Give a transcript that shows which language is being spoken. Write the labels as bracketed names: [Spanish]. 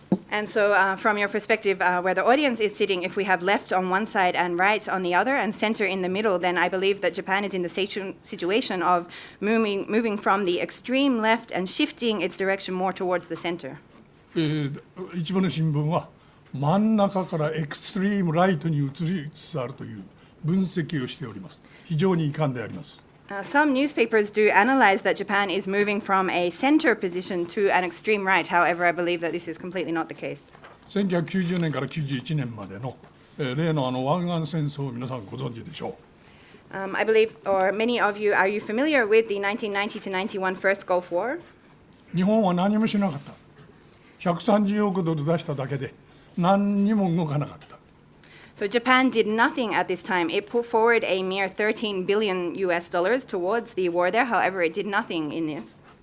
[English] And so, from your perspective, where the audience is sitting, if we have left on one side and right on the other and center in the middle, then I believe that Japan is in the situation of moving from the extreme left and shifting its direction more towards the center. [Japanese] 一部の新聞は真ん中からエクストリームライトに移りつつあるという分析をしております。非常に遺憾であります。 [English] Some newspapers do analyze that Japan is moving from a center position to an extreme right. However, I believe that this is completely not the case. [Japanese] 1990年から91年までの例の湾岸戦争を皆さんご存知でしょう。 [English] I believe, or many of you, are you familiar with the 1990 to 91 First Gulf War? [Japanese] 日本は何もしなかった。130億ドル出しただけで何にも動かなかった。 [English] So Japan did nothing at this time. It put forward a mere $13 billion towards the war there. However, it did nothing in this.